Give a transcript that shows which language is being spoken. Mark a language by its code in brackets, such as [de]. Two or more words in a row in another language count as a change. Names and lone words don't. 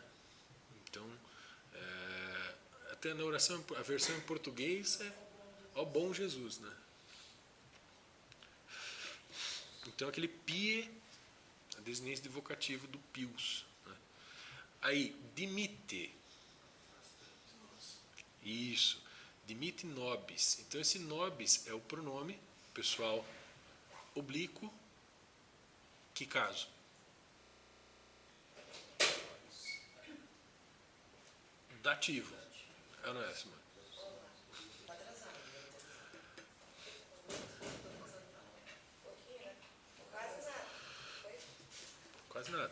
[pt] Então, até na oração, a versão em português é ó bom Jesus, né? Então, aquele pie, a desinência de vocativo do pius. Né? Aí, dimite. Isso. [la] Dimite nobis. [pt] Então, esse nobis é o pronome pessoal oblíquo. Que caso? Dativo. É ou não é, Simone? Quase nada.